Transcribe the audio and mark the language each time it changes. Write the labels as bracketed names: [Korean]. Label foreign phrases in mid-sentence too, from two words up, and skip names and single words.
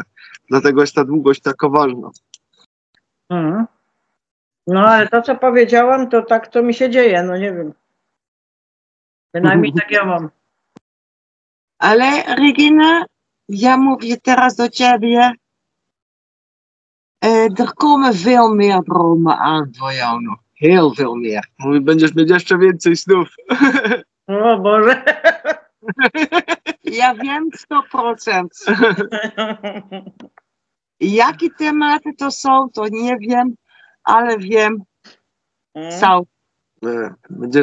[Polish] Dlatego jest ta długość taka ważna. Mhm. No ale to, co powiedziałam, to tak to mi się dzieje, no nie wiem. Bynajmniej tak ja mam. ale Regina, ja mówię teraz do ciebie, [Dutch] er komen veel meer dromen aan voor jou nog. Heel veel meer. [Polish] Mówi, będziesz mieć jeszcze więcej snów. O Boże. Ja wiem 100%. Jakie tematy to są, to nie wiem, ale wiem są. Będziesz